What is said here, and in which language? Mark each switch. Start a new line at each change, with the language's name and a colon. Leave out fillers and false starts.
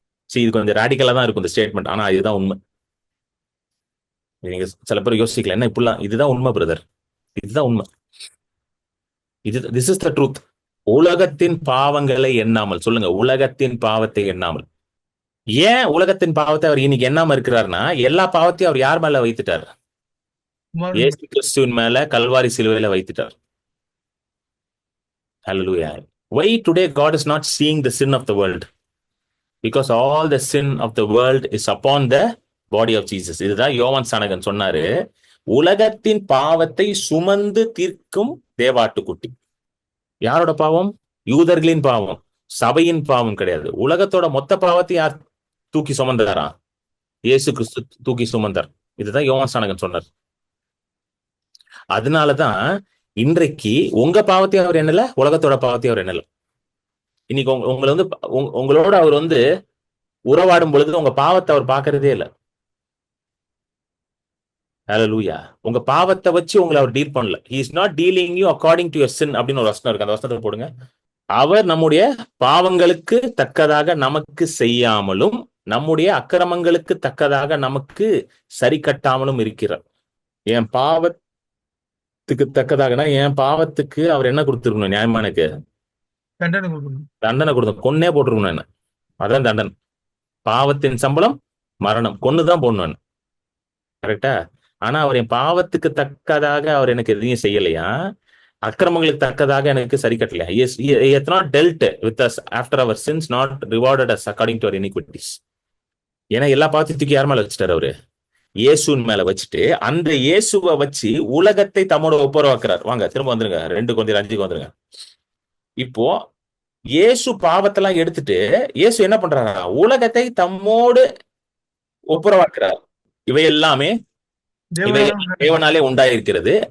Tamil: சரி, இது கொஞ்சம் ராடிக்கலா தான் இருக்கும் இந்த ஸ்டேட்மெண்ட், ஆனா இதுதான் உண்மை. நீங்க சில பேர் யோசிக்கல, என்ன இப்படிலாம், இதுதான் உண்மை பிரதர், இதுதான் உண்மை,
English: This is the truth.
Tamil: உலகத்தின் பாவங்களை எண்ணாமல். சொல்லுங்க, உலகத்தின் பாவத்தை எண்ணாமல். ஏன் உலகத்தின் பாவத்தை அவர் இன்னைக்கு எண்ணாம இருக்கிறாருன்னா, எல்லா பாவத்தையும் அவர் யார் மேல வைத்துட்டார்? இயேசு கிறிஸ்துவின் மேல கல்வாரி சிலுவையில வைத்துட்டார்.
English: Hallelujah. Why today God is not seeing the sin of the world? Because all the sin of the world is upon the body of Jesus.
Tamil: இதுதான் யோவான் சானகன் சொன்னாரு, உலகத்தின் பாவத்தை சுமந்து தீர்க்கும் தேவாட்டுக்குட்டி. யாரோட பாவம்? யூதர்களின் பாவம், சபையின் பாவம் கிடையாது. உலகத்தோட மொத்த பாவத்தை யார் தூக்கி சுமந்தாரா? இயேசு கிறிஸ்து தூக்கி சுமந்தார். இதுதான் யோவான் சானகன் சொன்னார். அதனாலதான் இன்றைக்கு உங்க பாவத்தையும் அவர் என்னல, உலகத்தோட பாவத்தையும் அவர் என்னல. இன்னைக்கு உங்களை வந்து உங்களோட அவர் வந்து உறவாடும் பொழுது உங்க பாவத்தை அவர் பார்க்கறதே இல்லை. ஹல்லேலூயா. உங்க பாவத்தை வச்சு உங்களை அவர் டீல் பண்ணல.
English: He is not dealing you according to your sin
Tamil: அப்படின்னு ஒரு வசனம் இருக்கு, அந்த வசனத்தை போடுங்க. அவர் நம்முடைய பாவங்களுக்கு தக்கதாக நமக்கு செய்யாமலும் நம்முடைய அக்கிரமங்களுக்கு தக்கதாக நமக்கு சரி கட்டாமலும் இருக்கிறார். என் பாவத்துக்கு தக்கதாகனா, என் பாவத்துக்கு அவர் என்ன கொடுத்துருக்கணும்? நியாயமா எனக்கு தண்டனை கொடுத்தோம், கொன்னே போட்டிருக்கணும் என்ன. அதான் தண்டனை. பாவத்தின் சம்பளம் மரணம், கொன்னுதான் போடணும். கரெக்டா? ஆனா அவர் என் பாவத்துக்கு தக்கதாக அவர் எனக்கு எதையும் செய்யலையா, அக்கிரமங்களுக்கு தக்கதாக எனக்கு சரி கட்டலையா.
English: He hath not dealt with us after our sins, not rewarded us according to our iniquities.
Tamil: ஏன்னா எல்லா பாவத்தையும் தூக்கி யார் மேல வச்சுட்டாரு? அவரு இயேசுவின் மேல வச்சுட்டு, அந்த இயேசுவை வச்சு உலகத்தை தம்மோட ஒப்புரவாக்குறார். வாங்க திரும்ப வந்துருங்க, 2 Corinthians 5 வந்துருங்க. இப்போ இயேசு பாவத்தெல்லாம் எடுத்துட்டு இயேசு என்ன பண்றாரா? உலகத்தை தம்மோடு ஒப்புரவாக்குறார். இவை எல்லாமே தேவனாலே உண்டாயிருக்கிறது.